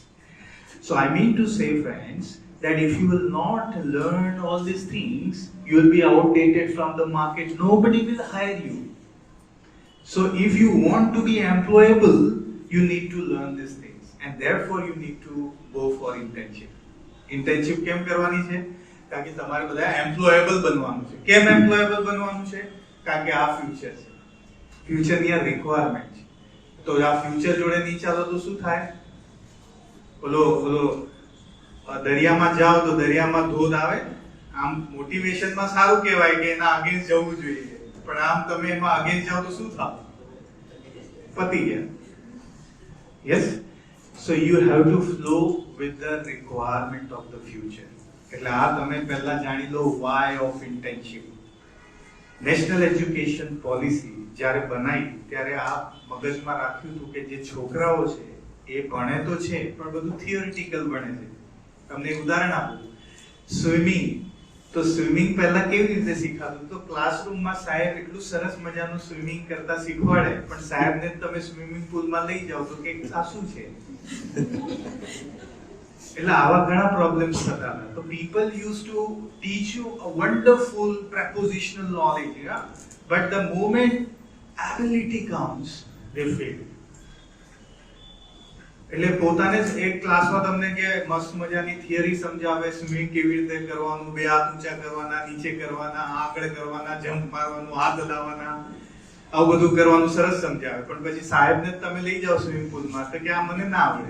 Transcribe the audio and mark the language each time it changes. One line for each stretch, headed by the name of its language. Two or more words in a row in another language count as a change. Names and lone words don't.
English: So I mean to say, friends, that if you will not learn all these things, you will be outdated from the market. Nobody will hire you. So if you want to be employable, you need to learn these things. And therefore you need to go for internship.
Gujarati: Internship કેમ કરવાની છે? કારણ કે તમારે બધા એમ્પ્લોયેબલ બનવાનું છે. કેમ એમ્પ્લોયેબલ બનવાનું છે? કારણ કે આ ફ્યુચર છે. ફ્યુચરની આ રિક્વાયરમેન્ટ છે. તો આ ફ્યુચર જોડે નહીં ચાલો તો શું થાય? ઓલો દરિયામાં જાઓ તો દરિયામાં ધોધ આવે. આમ મોટિવેશનમાં સારું કહેવાય કે એના અગેન્સ્ટ જવું જોઈએ. પણ આમ તમે એમાં અગેન્સ્ટ જાઓ તો શું થાય? પતી ગયા. યસ.
English: So you have to flow with the requirement of the future.
Gujarati: એટલે આ તમે પહેલા જાણી લો
English: why of internship.
Gujarati: નેશનલ એજ્યુકેશન પોલિસી જ્યારે બનાવી ત્યારે આ મગજમાં રાખ્યું હતું કે જે છોકરાઓ છે એ ભણે તો છે પણ બધું થિયોરિટિકલ ભણે છે. તમને એક ઉદાહરણ આપું. સ્વિમિંગ, તો સ્વિમિંગ પહેલા કેવી રીતે શીખાતું? તો ક્લાસરૂમમાં સાહેબ એટલું સરસ મજાનું સ્વિમિંગ કરતા શીખવાડે પણ સાહેબને તમે
English: swimming poolમાં
Gujarati: લઈ જાઓ તો કે આ શું છે? એટલે આવા ઘણા પ્રોબ્લેમ્સ થતા હતા.
English: તો people used to teach you a wonderful prepositional knowledge, yeah? But the moment ability comes, they fail.
Gujarati: એટલે પોતાને જ એક ક્લાસમાં તમને કે મસ્ત મજાની થિયરી સમજાવે, સ્વિમિંગ કેવી રીતે કરવાનું, બે હાથ ઊંચા કરવાના, નીચે કરવાના, આગળ કરવાના, જમ્પ મારવાનું, હાથ હલાવવાના, આવું બધું કરવાનું સરસ સમજાવે. પણ પછી સાહેબને તમે લઈ જાઓ
English: swimming poolમાં
Gujarati: તો કે આ મને ના આવડે.